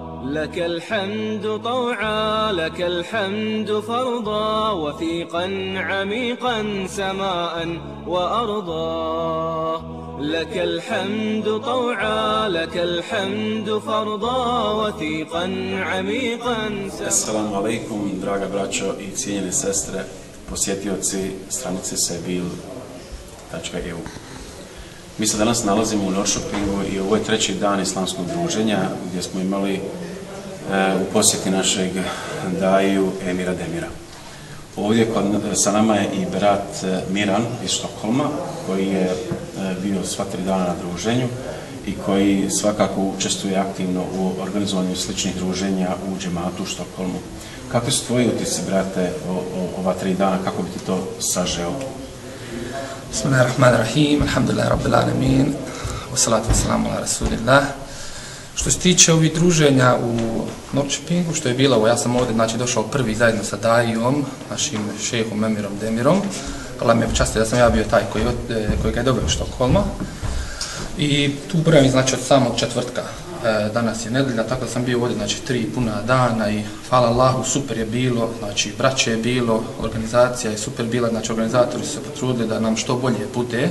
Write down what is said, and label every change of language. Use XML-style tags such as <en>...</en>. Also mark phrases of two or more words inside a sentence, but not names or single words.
<ar>لك الحمد طوعا لك الحمد فرضا وثيقا عميقا سماء وأرضا. لك الحمد طوعا لك الحمد فرضا وثيقا عميقا سماء. السلام عليكم,</ar> <bs>draga braćo i cijenjene sestre, posjetioci stranice sebil.eu. Mi se danas nalazimo u Norrköpingu i ovo je treći dan islamskog druženja gdje smo imali u posjeti našeg daju Emira Demira. Ovdje sa nama je i brat Miran iz Štokholma koji je bio sva 3 dana na druženju i koji svakako učestvuje aktivno u organizovanju sličnih druženja u džematu u Štokholmu. Kakvi su tvoji utisci, brate, ova 3 dana, kako bi ti to sažeo?</bs> <ar>بسم الله الرحمن الرحيم الحمد لله رب العالمين والصلاة والسلام على رسول الله.</ar> <bs>Što se tiče ovih druženja u Norrköpingu, što je bilo, ja sam ovdje došao prvi zajedno sa dajom, našim šejhom Emirom Demirom. Allah me počastio da sam ja bio taj koji ga je doveo u Štokholma. I tu brojim od samog četvrtka. Danas je nedelja, tako da sam bio ovdje 3 puna dana i hvala Allahu, super je bilo, braće je bilo, organizacija je super bila, organizatori su se potrudili da nam što bolje bude.</bs>